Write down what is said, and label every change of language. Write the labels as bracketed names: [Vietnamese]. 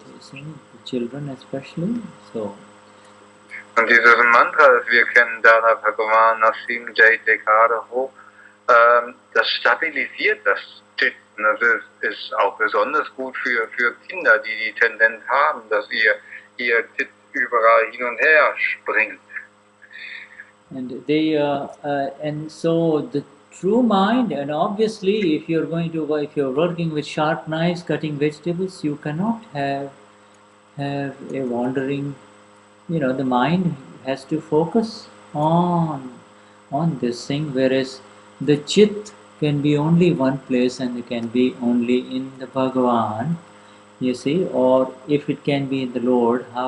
[English] You see, the children especially. So. [German] Und dieses Mantra, das wir kennen, Dada Bhagavan Nasim Jai Dekada Ho, das stabilisiert das Chit. Und das ist auch besonders gut für Kinder, die Tendenz haben, dass ihr Chit überall hin und her springt. [English] And they and so the true mind, and obviously if you're working with sharp knives cutting vegetables, you cannot have a wandering. The mind has to focus on this thing, whereas the chit can be only one place and it can be only in the Bhagavan, you see, or if it can be in the Lord.